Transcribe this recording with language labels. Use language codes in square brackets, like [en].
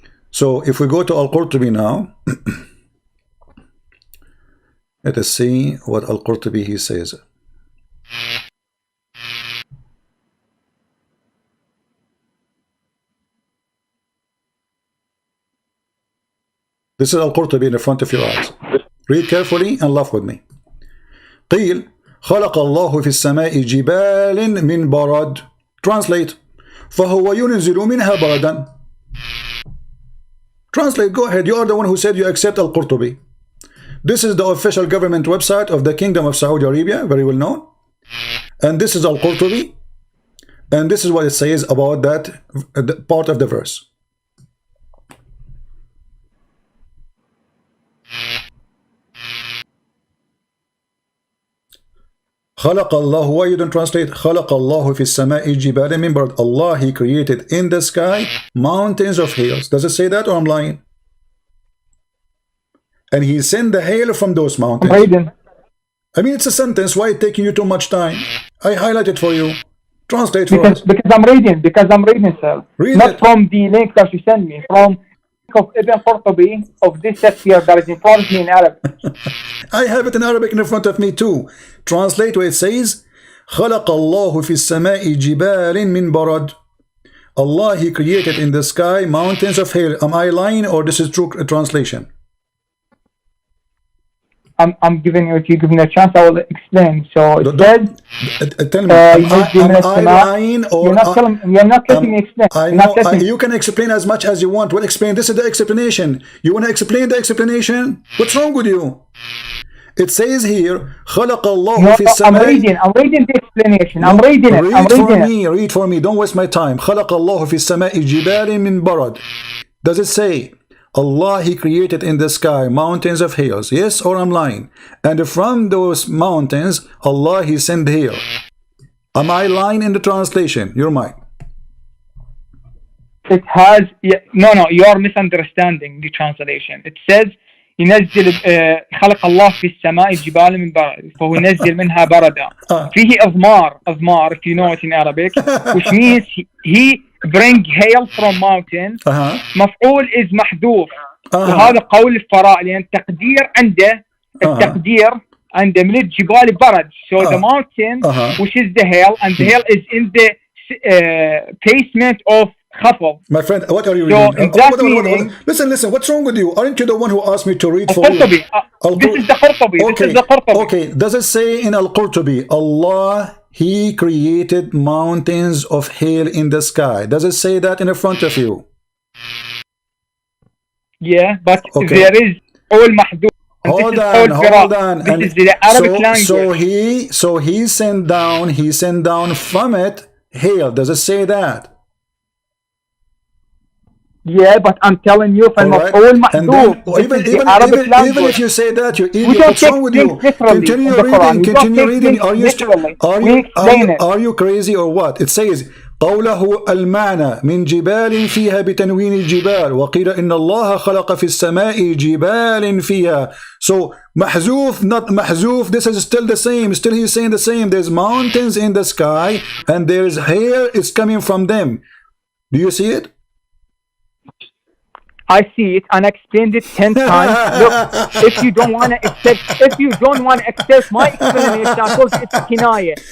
[en] So if we go to Al-Qurtubi now, let us see what Al-Qurtubi he says. This is Al-Qurtubi in the front of your eyes. Read carefully and laugh with me. [ar] قيل خلق الله في السماء جبال من برد. [en] Translate. [ar] فهو ينزل منها بردا. [en] Translate. Go ahead. You are the one who said you accept Al-Qurtubi. This is the official government website of the Kingdom of Saudi Arabia, very well known. And this is Al-Qurtubi. And this is what it says about that part of the verse. [ar] خلق الله. [en] Why you don't translate? [ar] خلق الله في السماء جبال من برد. [en] Allah, He created in the sky mountains of hails. Does it say that or I'm lying? And He sent the hail from those mountains. I'm reading. I mean, it's a sentence. Why it taking you too much time? I highlighted for you. Translate for us. Because I'm reading, sir. Read Not it. from the link that you sent me. From of Ibn Qurtubi of this text here that is in front of me in Arabic. I have it in Arabic in front of me too. Translate where it says [ar] خلق الله في السماء جبال من برد. [en] Allah, He created in the sky mountains of hail. Am I lying or this is true translation? I'm giving you, if you give me a chance, I will explain. So it says, tell me, am I lying or you're not letting me explain. I know, you can explain as much as you want. Well, explain. This is the explanation. You want to explain the explanation? What's wrong with you? It says here, [ar] خلق الله في السماء. [en] I'm reading the explanation. I'm reading it. Read for me. Don't waste my time. [ar] خلق الله في السماء جبال من برد. [en] Does it say Allah, He created in the sky mountains of hails? Yes, or I'm lying? And from those mountains, Allah, He sent hail. Am I lying in the translation? You're mine. It has, no, you are misunderstanding the translation. It says, [ar] ينزل خلق الله في السماء جبال من برد فهو ينزل منها بردا. فيه أضمار, [en] if you know it in Arabic, which means he bring hail from mountains. [ar] مفعول is محذوف. وهذا قول الفراء لأن التقدير عنده من الجبال برد. [en] So the mountain, which is the hail, and the hail is in the basement of خفض. My friend, what are you reading? Listen, what's wrong with you? Aren't you the one who asked me to read for you? This is the Qurtubi. Okay, does it say in Al-Qurtubi, Allah, He created mountains of hail in the sky? Does it say that in front of you? Yeah, but there is all mahdud. Hold on. This is the Arabic language. So he sent down from it hail. Does it say that? Yeah, but I'm telling you, from all mahdud. Even if you say that, you idiot. What's wrong with you? Continue reading. Are you crazy or what? [ar] It says قوله المعنى من جبال فيها بتنوين الجبال وقيل إن الله خلق في السماء جبال فيها. [en] So محذوف, not محذوف, this is still the same. Still he's saying the same. There's mountains in the sky and there's hail is coming from them. Do you see it? I see it and I explained it 10 times. Look, if you don't want to accept my explanation, I told you it's kinaya.